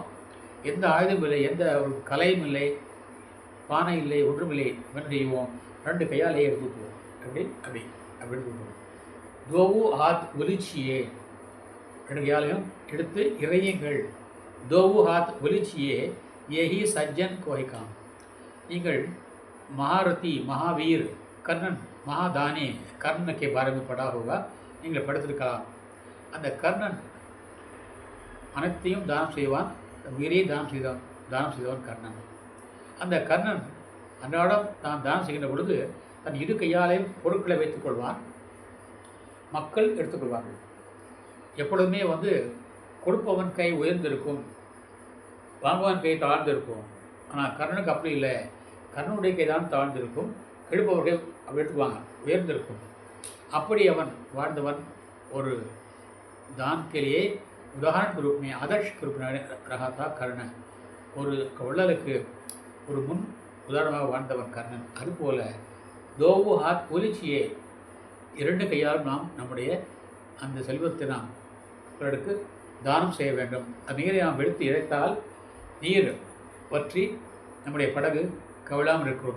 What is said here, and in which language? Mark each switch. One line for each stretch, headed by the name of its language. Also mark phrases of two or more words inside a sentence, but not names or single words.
Tamil: எந்த ஆயுதம் இல்லை, எந்த ஒரு கலையும் இல்லை, பானை இல்லை, ஒன்றும் இல்லை. என்ன செய்வோம்? 2 கையாலேயே எடுத்து ஊற்றுவோம். அப்படி அப்படி அப்படி எடுத்து ஊற்றுவோம்.
Hindi: दोऊ हाथ उलीचिए,
Tamil: 2 கையாலையும் எடுத்து இறையுங்கள்.
Hindi: दोऊ हाथ उलीचिए यही सज्जन को काम.
Tamil: நீங்கள்
Hindi: महारथी, महावीर, कर्णन, महादानी कर्ण के बारे में पढ़ा होगा.
Tamil: நீங்கள் படித்திருக்கலாம். அந்த கர்ணன் அனைத்தையும் தானம் செய்வான். உயிரை தானம் செய்தவன் கர்ணன். அந்த கர்ணன் அன்றாடம் தான் தானம் செய்கின்ற பொழுது தன் 2 கையாலையும் பொருட்களை வைத்துக் கொள்வான். மக்கள் எடுத்துக்கொள்வார்கள். எப்பொழுதுமே கொடுப்பவன் கை உயர்ந்திருக்கும், வாங்குவான் கை தாழ்ந்திருக்கும். ஆனால் கர்ணனுக்கு அப்படி இல்லை. கர்ணனுடைய கை தான் தாழ்ந்திருக்கும், கெடுப்பவர்கள் அப்படி எடுத்துக்குவாங்க, உயர்ந்திருக்கும். அப்படி அவன் வாழ்ந்தவன்.
Hindi: ஒரு दान के लिए उदाहरण के रूप में आदर्श के रूप में रहा था कर्ण.
Tamil: ஒரு வள்ளலுக்கு ஒரு முன் உதாரணமாக வாழ்ந்தவன் கர்ணன். அதுபோல
Hindi: दोऊ हाथ उलीचिए,
Tamil: 2 கையாலும் நாம் நம்முடைய அந்த செல்வத்தை நாம் பிறருக்கு தானம் செய்ய வேண்டும். அந்த நீரை நாம் வெடித்து இறைத்தால் நீர் வற்றி நம்முடைய படகு கவிழாமல் இருக்கிறோம்.